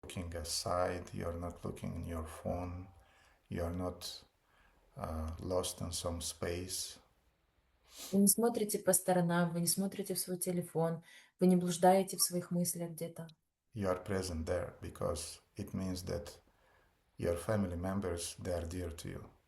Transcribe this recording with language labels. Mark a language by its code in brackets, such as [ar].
[en] looking aside, you're not looking in your phone, you're not lost in some space. [ru] Вы не смотрите по сторонам, вы не смотрите в свой телефон, вы не блуждаете в своих мыслях где-то. [en] You are present there because it means that your family members, they are dear to you.